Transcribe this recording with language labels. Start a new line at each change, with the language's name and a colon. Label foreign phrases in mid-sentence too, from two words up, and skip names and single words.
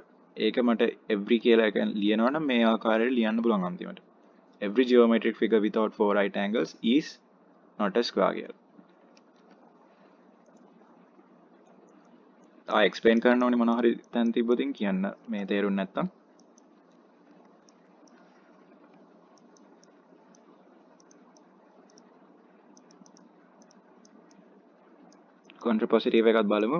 Sinhala: ඒක මට every කියලා එක ලියනවා නම් මේ ආකාරයට ලියන්න පුළුවන් අන්තිමට.
English: every geometric figure without four right angles is not a square කියලා.
Sinhala: explain කරන්න ඕනේ මොනවා හරි තැන් තිබ්බොතින් කියන්න මේ තේරුම් නැත්තම්. contrapositive එකත් බලමු.